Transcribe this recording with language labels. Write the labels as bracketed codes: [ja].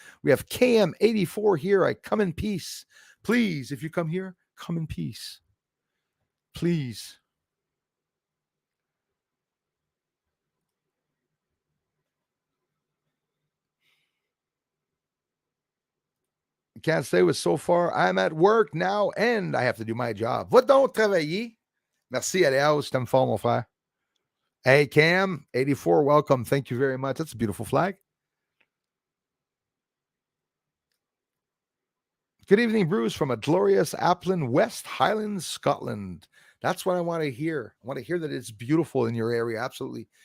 [en] We have KM84 here. I come in peace. Please, if you come here, come in peace. Please. Can't stay with so far. I'm at work now and I have to do my job. [fr] Va donc travailler. Merci, Aléa. Je t'aime fort, mon frère. [en] Hey, Cam, 84, welcome. Thank you very much. That's a beautiful flag. Good evening, Bruce, from a glorious Applin, West Highlands, Scotland. That's what I want to hear. I want to hear that it's beautiful in your area. Absolutely.